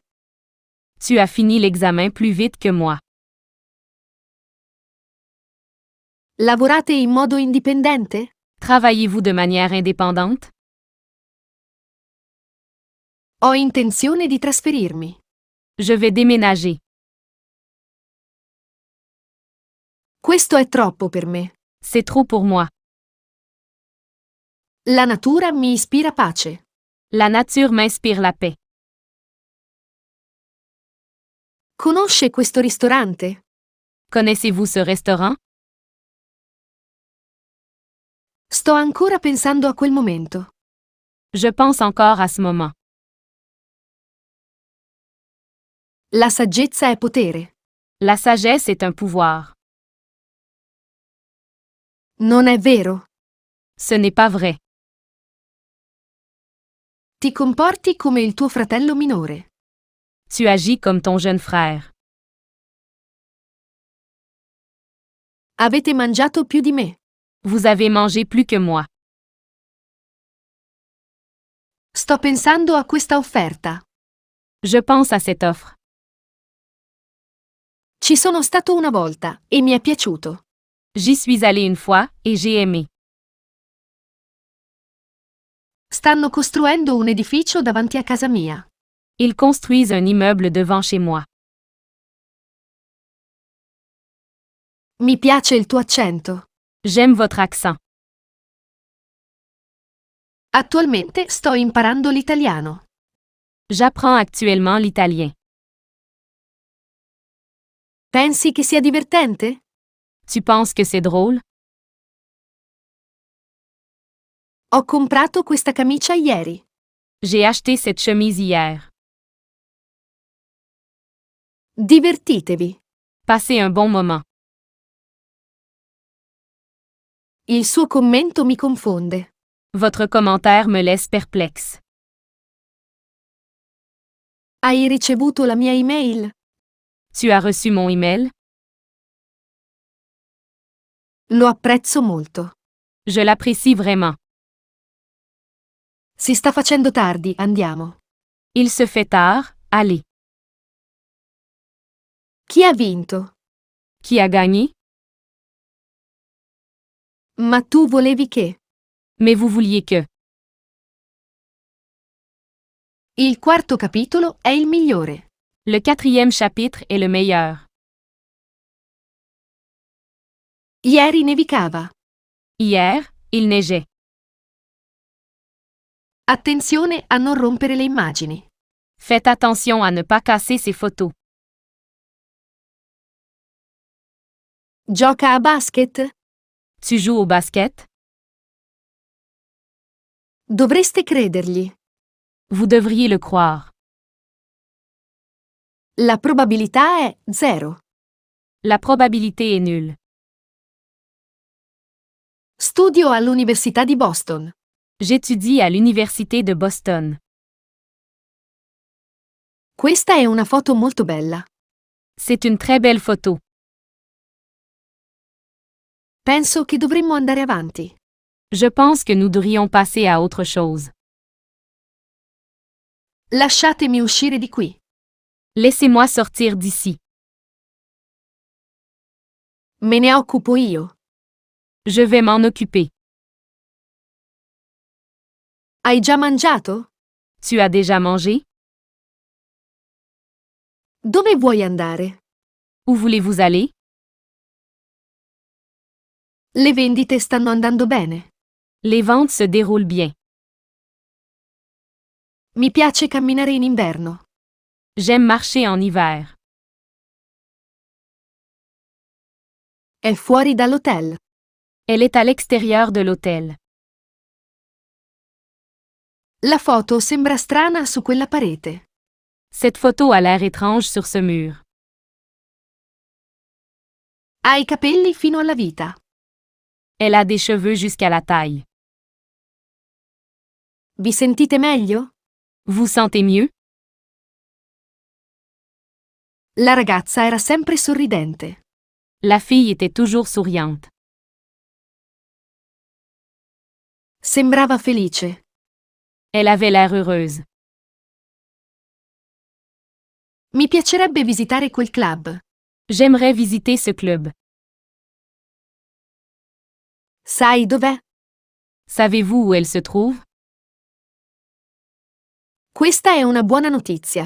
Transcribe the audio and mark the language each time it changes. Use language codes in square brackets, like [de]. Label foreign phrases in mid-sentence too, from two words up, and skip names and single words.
[fr] Tu as fini l'examen plus vite que moi. [it] Lavorate in modo indipendente? [fr] Travaillez-vous de manière indépendante? [it] Ho intenzione di trasferirmi. [fr] Je vais déménager. [it] Questo è troppo per me. [fr] C'est trop pour moi. [it] La natura mi ispira pace. [fr] La nature m'inspire la paix. [it] Conosce questo ristorante? [fr] Connaissez-vous ce restaurant? [it] Sto ancora pensando a quel momento. [fr] Je pense encore à ce moment. [it] La saggezza è potere. [fr] La sagesse est un pouvoir. [it] Non è vero? [fr] Ce n'est pas vrai. [it] Ti comporti come il tuo fratello minore. [fr] Tu agis comme ton jeune frère. [it] Avete mangiato più di me. [fr] Vous avez mangé plus que moi. [it] Sto pensando a questa offerta. [fr] Je pense à cette offre. [it] Ci sono stato una volta e mi è piaciuto. [fr] J'y suis allé une fois et j'ai aimé. [it] Stanno costruendo un edificio davanti a casa mia. [fr] Ils construisent un immeuble devant chez moi. [it] Mi piace il tuo accento. [fr] J'aime votre accent. [it] Attualmente sto imparando l'italiano. [fr] J'apprends actuellement l'italien. [it] Pensi che sia divertente? [fr] Tu penses que c'est drôle? [it] Ho comprato questa camicia ieri. [fr] J'ai acheté cette chemise hier. [it] Divertitevi. [fr] Passez un bon moment. [it] Il suo commento mi confonde. [fr] Votre commentaire me laisse perplexe. [it] Hai ricevuto la mia email? [fr] Tu as reçu mon email? [it] Lo apprezzo molto. [fr] Je l'apprécie vraiment. [it] Si sta facendo tardi, andiamo. [fr] Il se fait tard, allez. [it] Chi ha vinto? [fr] Qui a gagné? [it] Ma tu volevi che? [fr] Mais vous vouliez que. [it] Il quarto capitolo è il migliore. [fr] Le 4e chapitre est le meilleur. [it] Ieri nevicava. [fr] Hier, il neigeait. [it] Attenzione a non rompere le immagini. [fr] Faites attention à ne pas casser ces photos. [it] Gioca a basket? [fr] Tu joues au basket? [it] Dovreste credergli. [fr] Vous devriez le croire. [it] La probabilità è 0. [fr] La probabilité est nulle. [it] Studio all'Università di Boston. [fr] J'étudie à l'Université de Boston. [it] Questa è una foto molto bella. [fr] C'est une très belle photo. [it] Penso che dovremmo andare avanti. [fr] Je pense que nous devrions passer à autre chose. [it] Lasciatemi uscire di qui. [fr] Laissez-moi sortir d'ici. [it] Me ne occupo io. [fr] Je vais m'en occuper. [it] Hai già mangiato? [fr] Tu as déjà mangé? [it] Dove vuoi andare? [fr] Où voulez-vous aller? [it] Le vendite stanno andando bene. [fr] Les ventes se déroulent bien. [it] Mi piace camminare in inverno. [fr] J'aime marcher en hiver. [it] È fuori dall'hotel. [fr] Elle est à l'extérieur de l'hôtel. [it] La foto sembra strana su quella parete. [fr] Cette photo a l'air étrange sur ce mur. [it] Ha i capelli fino alla vita. [fr] Elle a des cheveux jusqu'à la taille. [it] Vi sentite meglio? [fr] Vous sentez mieux? [it] La ragazza era sempre sorridente. [fr] La fille était toujours souriante. [it] Sembrava felice. [fr] Elle avait l'air heureuse. [it] Mi piacerebbe visitare quel club. [fr] J'aimerais visiter ce club. [it] Sai dov'è? [fr] Savez-vous où elle se trouve? [it] Questa è una buona notizia.